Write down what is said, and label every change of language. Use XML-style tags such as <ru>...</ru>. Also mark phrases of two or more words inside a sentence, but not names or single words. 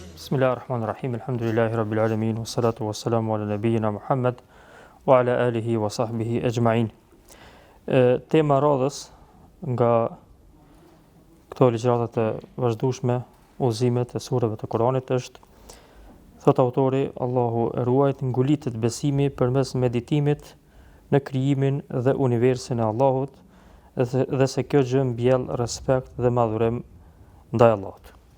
<ar>بسم الله الرحمن الرحيم. الحمد لله رب العالمين والصلاة والسلام على نبينا محمد وعلى آله وصحبه أجمعين.</ar> <sq>Tema radhës nga këto ligjëratat e vazhdueshme, udhëzimet e sureve të Kuranit është, thot autori, Allahu e ruajt, ngulitet besimi përmes meditimit në krijimin dhe universin e Allahut dhe se kjo gjë mbjell respekt dhe madhurim ndaj Allahut.</sq>